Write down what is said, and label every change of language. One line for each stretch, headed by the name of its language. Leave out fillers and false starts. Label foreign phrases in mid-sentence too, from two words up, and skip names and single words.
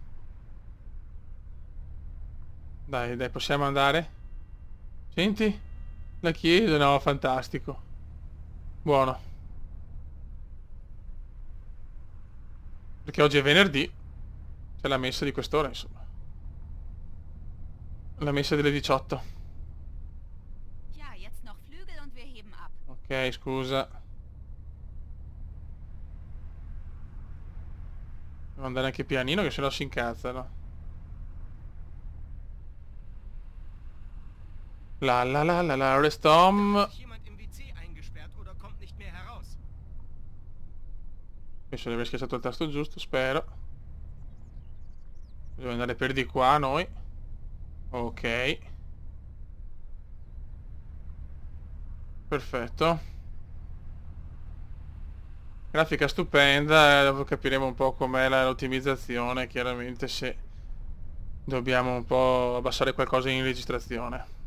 Italian: Dai, possiamo andare? Senti? La chiesa, no, fantastico. Buono. Perché oggi è venerdì. C'è la messa di quest'ora, insomma. La messa delle 18.
German: Ja, jetzt noch Flügel und wir heben ab.
Italian: Ok, scusa. Devo andare anche pianino che sennò si incazzano.
English: Rest home.
German: Hat sich jemand im WC eingesperrt oder kommt nicht mehr heraus?
Italian: Penso di aver schiacciato il tasto giusto, spero. Dobbiamo andare per di qua noi. Ok. Perfetto. Grafica stupenda, dopo capiremo un po' com'è l'ottimizzazione, chiaramente se dobbiamo un po' abbassare qualcosa in registrazione.